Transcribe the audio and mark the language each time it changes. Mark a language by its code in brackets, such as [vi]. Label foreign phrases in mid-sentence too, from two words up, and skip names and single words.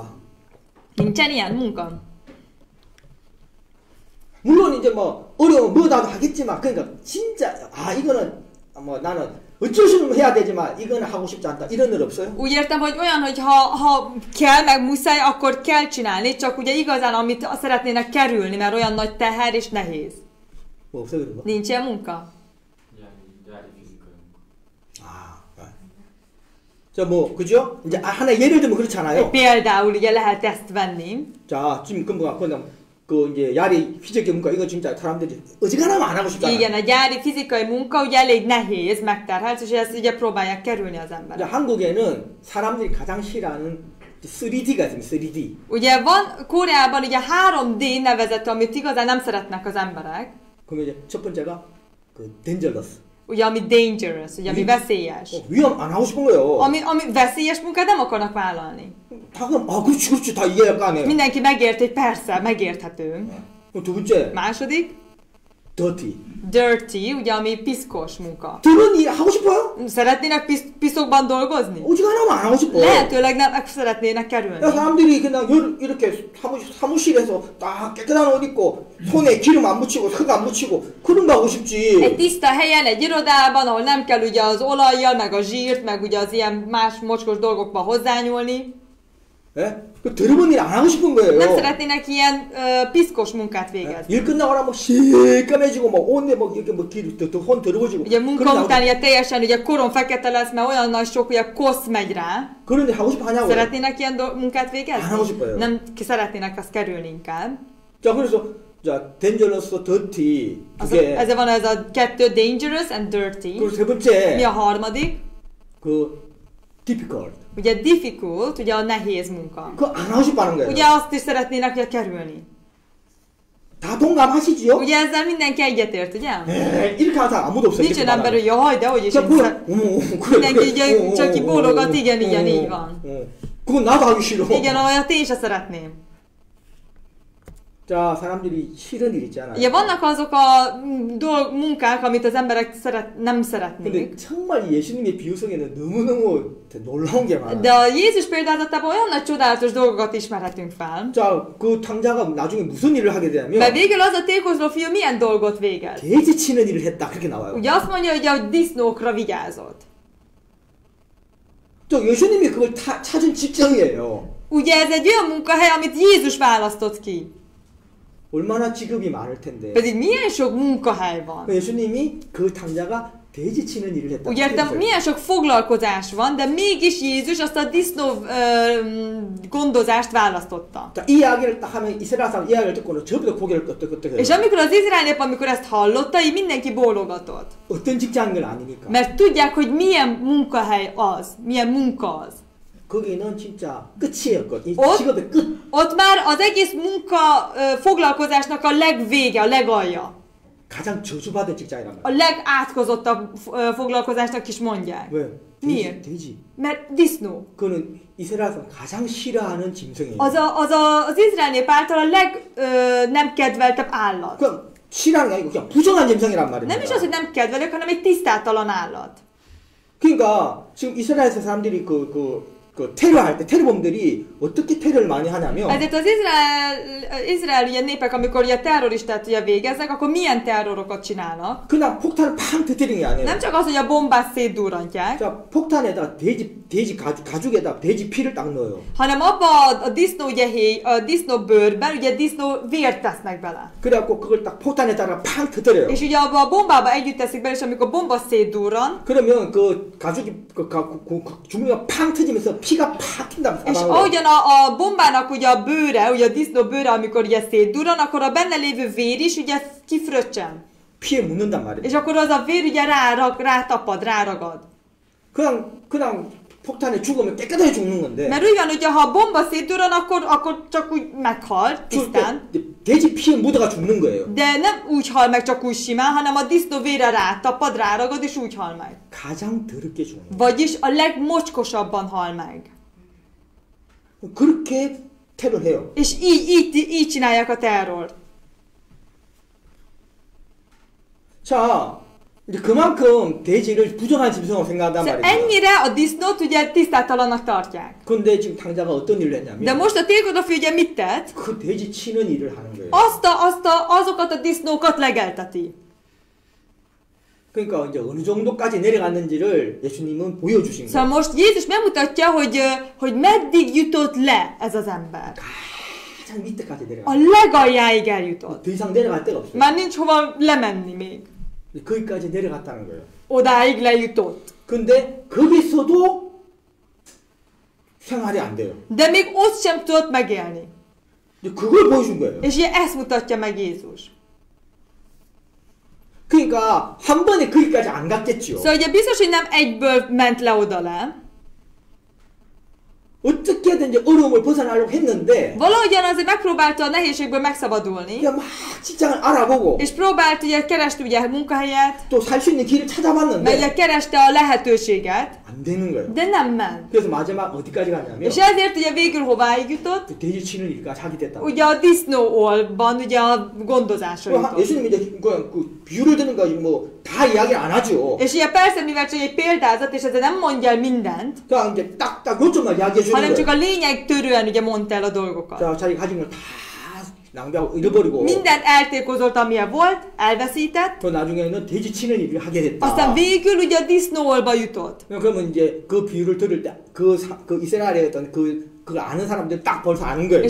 [hu] Nincsen ilyen munka? [ko] 물론 이제 뭐 어려우면 뭐라도 하겠지만 그러니까 진짜 이거는 뭐 나는 어쩔 수 없으면 해야 되지만 이거는 하고 싶지 않다 이런 일 없어요? [hu] Úgy értem, hogy olyan, hogy ha kell, meg muszáj, akkor kell csinálni, csak ugye igazán amit szeretnének kerülni, mert olyan nagy teher és nehéz. [ko] 뭐 없어요 그런 거? [hu] Nincs ilyen munka? [ko] 자, 뭐 그죠? 이제 하나 예를 들면 그렇잖아요. [hu] Például ugye lehet ezt venni. [ko] 자, 지금 그냥 그 이제 야리 피지컬 문과 이거 진짜 사람들이 어지간하면 안 하고 싶잖아요. [hu] Igen, a gyári fizikai munka ugye elég nehéz, megterhelhető, és ezt ugye próbálják kerülni az emberek. [ko] 한국에는 사람들이 가장 싫어하는 3D가 있습니다. 3D. [hu] Ugye van Koreában ugye 3D nevezetű, amit igazán nem szeretnek az emberek. [ko] 그러면 이제 첫 번째가 그 dangerous. [hu] Ugye ami dangerous, ugye ami veszélyes. [ko] 위험 안 하고 싶은 거예요. [hu] Ami veszélyes munkát nem akarnak vállalni. [ko] 다 그럼 그렇지 다 이해할 거 아니에요. [hu] Mindenki megért, hogy persze, megérthető. [ko] 두 번째 [hu] Második, dirty. dirty, ugye ami piszkos munka. [ko] 그런 일 하고 싶어요? [hu] Szeretnének piszokban dolgozni? [ko] 어지간하면 안 하고 싶어. [hu] Lehetőleg nem szeretnének kerülni. [ko] 야, 사람들이 그냥 이렇게 사무실에서 딱 깨끗한 옷 입고 손에 기름 안 묻히고 흙 안 묻히고 그런 거 하고 [hu] Egy [ko] 싶지. [hu] tiszta helyen, egy irodában, ahol nem kell ugye az olajjal, meg a zsírt, meg ugye az ilyen más mocskos dolgokba hozzányúlni. [ko] 예? 그 더러운 일 안 하고 싶은 거예요. [hu] Nem szeretnének ilyen piszkos munkát végezni. [ko] 일 끝나고 나면 시까매지고 막 온데 막 이렇게 막 혼 더러워지고. [hu] Ugye munka után ugye teljesen ugye korom fekete lesz, mert olyan nagy sok ugye kosz megy rá. [ko] 그런데 하고 싶어 하냐고요? [hu] Szeretnének ilyen munkát végezni? [ko] 안 하고 싶어요. [hu] Nem szeretnének azt kerülni inkább. [ko] 자, 그래서 자, [en] dangerous, dirty [hu] Ezzel van ez a kettő, [en] dangerous and dirty. [ko] 그리고 세 [hu] Mi [ko] 번째 [hu] a harmadik? [ko] 그 difficult. [hu] Ugye difficult, ugye a nehéz munka. [ko] 그거 안 하고 싶어 하는 거예요. [hu] Ugye azt is szeretnének ugye kerülni. [ko] 다 동감하시지요? [hu] Ugye ezzel mindenki egyetért, ugye? [ko] 이렇게 하다 아무도 없어요. [hu] Nincs olyan ember, hogy jaj, de hogy is. Mindenki ugye csak ki bólogat, igen, így van. [ko] 그건 나도 하기 싫어. [hu] Igen, olyat én se szeretném. [ko] 자, 사람들이 싫은 일 있잖아요. [hu] Ugye vannak azok a munkák, amit az emberek nem [ko] 근데 [hu] szeretnék. [ko] 정말 예수님의 비유성에는 너무너무 놀라운 게 많아요. [hu] De a Jézus példázatában olyan nagy csodálatos dolgokat ismerhetünk fel. [ko] 자, 그 탕자가 나중에 무슨 일을 하게 되냐면 [hu] Mert végül az a tékozló fiú milyen dolgot végez? [ko] 돼지 치는 일을 했다 그렇게 나와요. [hu] Ugye azt mondja, hogy a disznókra vigyázott. [ko] 또 예수님이 그걸 찾은 직정이에요. [hu] Ugye ez egy olyan munkahely, amit Jézus választott ki. [ko] 얼마나 직업이 많을 텐데. [hu] Pedig milyen sok munkahely van. [ko] 예수님이 그 탕자가 돼지 치는 일을 했다. [hu] Ugye milyen sok foglalkozás van, de mégis Jézus azt a disznó gondozást választotta. [ko] 자, 이 이야기를 딱 하면 이스라엘 사람 이야기를 듣고는 저부터 고개를 끄덕끄덕해요. [hu] És amikor az izrael nép, amikor ezt hallotta, így mindenki bólogatott. [ko] 어떤 직장인 건 아니니까. [hu] Mert tudják, hogy milyen munkahely az, milyen munka az. [ko] 거기는 진짜 끝이었거든. 이 어? 직업의 끝. [hu] Ott már az egész munka foglalkozásnak a legvége, a legalja. [ko] 가장 저주받은 직장이란 [hu] A [ko] 말이야. [hu] legátkozottabb foglalkozásnak is mondják. [ko] 왜? [hu] 미ért? [ko] 돼지. [hu] Mert disznó. [ko] 그거는 이스라엘 사람 가장 싫어하는 짐승이에요. [hu] Az izrael nép által a nem kedveltebb állat. [ko] 그냥 싫어하는 게 아니고 그냥 부정한 짐승이란 말입니다. [hu] Nem is az, hogy nem kedvelők, hanem egy tisztátalan állat. [ko] 그러니까 지금 이스라엘에서 사람들이 그 테러할 때 테러범들이 어떻게 테러를 많이 하냐면 [hu] Ezért az izrael ugye népek, amikor ugye terroristát ugye végeznek, akkor milyen terrorokat csinálnak? [ko] 그냥 폭탄을 팡 터뜨리는 게 아니에요. [hu] Nem csak az, hogy a bombát szétdurrantják, [ko] 자, 폭탄에다 돼지 가죽에다 돼지 피를 딱 넣어요. [hu] hanem abba a disznó ugye a disznó bőrben ugye disznó vért tesznek bele. [ko] 그래갖고 그걸 딱 폭탄에다가 팡 터뜨려요. [hu] És ugye abba a bombába együtt teszik bele, és amikor bomba szétdurran, [ko] 그러면 그 가죽이 주머니가 팡 터지면서 피가 팍 튄다. [hu] és ahogyan a bombának ugye a bőre, ugye a disznó bőre, amikor ugye szétdurran, akkor a benne lévő vér is ugye kifröccsen. [ko] 피에 묻는단 말이에요. [hu] És akkor az a vér ugye rátapad, ráragad. [ko] 그냥 폭탄에 죽으면 깨끗하게 죽는 건데. [hu] Mert úgy van, hogyha ha a bomba szétdurran, akkor csak úgy meghal, tisztán. [ko] 돼지 피에 묻어가 죽는 거예요. [hu] De nem úgy hal meg csak úgy simán, hanem a disznó vére rátapad, ráragad, és úgy hal meg. [ko] 가장 더럽게 죽는 거예요. [hu] Vagyis a legmocskosabban hal meg. [ko] 그렇게 테러해요. [hu] És így csinálják a terrort. [ko] 자, 이제 그만큼 돼지를 부정한 짐승으로 생각한단 [hu] Szóval [ko] 말이에요. [hu] ennyire a disznót ugye tisztátalannak tartják. [ko] 근데 지금 탕자가 어떤 일을 했냐면 [hu] De most a tékodafű ugye mit tett? [ko] 그 돼지 치는 일을 하는 거예요. [hu] Azokat a disznókat legelteti. [ko] 그러니까 이제 어느 정도까지 내려갔는지를 예수님은 보여주신 거예요. [hu] Szóval most Jézus megmutatja, hogy meddig jutott le ez az ember. [ko] 가장 밑에까지 [hu] A [ko] 내려갔어요. [hu] legaljáig eljutott. [ko] 더 이상 내려갈 데가 없어요. [hu] Már nincs hova lemenni még. [ko] 거기까지 내려갔다는 거예요. [hu] Odáig lejutott. [ko] 근데 거기서도 생활이 안 돼요. [hu] De még ott sem tudott megélni. [ko] 이제 그걸 보여준 거예요. [hu] És ugye ezt mutatja meg Jézus. [ko] 그러니까 한 번에 거기까지 안 갔겠지요. [hu] Szóval ugye biztos, hogy nem egyből ment le oda le. [ko] 어떻게든지 어려움을 벗어나려고 했는데 [hu] Valahogyan azért megpróbálta a nehézségből megszabadulni. [ko] 그냥 막 직장을 알아보고 [hu] És próbált ugye keresti ugye munkahelyet, [ko] 또 살 수 있는 길을 [hu] meg [ko] 찾아봤는데 [hu] ugye kereste a lehetőséget, [ko] 안 되는 거예요. [hu] de nem ment. [ko] 그래서 마지막 어디까지 갔냐면 [hu] És ezért ugye végül hováig jutott? [ko] 그 돼지 치는 일까지 하게 됐다고. [hu] Ugye a disznóolban ugye a gondozásra jutott. [ko] 예수님이 이제 그 비유를 드는 거 뭐 다 이야기 안 하죠. [hu] És ugye persze, mivel csak egy példázat, és ezzel nem mondja el mindent, [ko] 그냥 이제 딱딱 요점만 이야기해 주는 [hu] hanem csak [ko] 거예요. [hu] a lényeg törően ugye mondta el a dolgokat. [ko] 자, 자기 가진 걸 다 낭비하고 잃어버리고 [hu] Mindent eltékozolt, amilyen volt, elveszített, [ko] 그 나중에는 돼지 치는 일을 하게 됐다. [hu] aztán végül ugye a disznóolba jutott. [ko] 그러면 이제 그 비유를 들을 때 그 이스라엘의 어떤 그 그걸 아는 사람들 딱 벌써 아는 거예요.